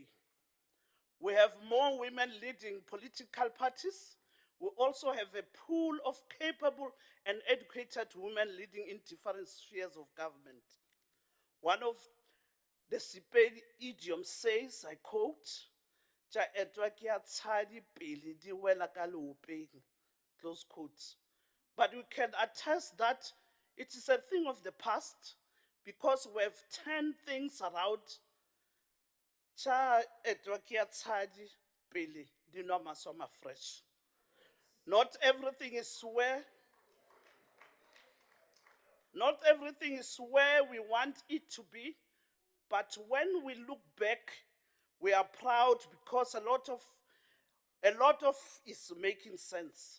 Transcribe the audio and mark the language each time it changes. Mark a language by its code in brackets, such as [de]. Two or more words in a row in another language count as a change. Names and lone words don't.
[en] We have more women leading political parties. We also have a pool of capable and educated women leading in different spheres of government. One of the Sepedi idioms says, I quote, [nso] "Tja etwa ke a tshadi pele di wela ka leopeng," [en] close quotes. But we can attest that it is a thing of the past because we have turned things around. [nso] Tja etwa ke a tshadi pele di nwa masoma fresh. [en] Not everything is where we want it to be, but when we look back, we are proud because a lot of is making sense.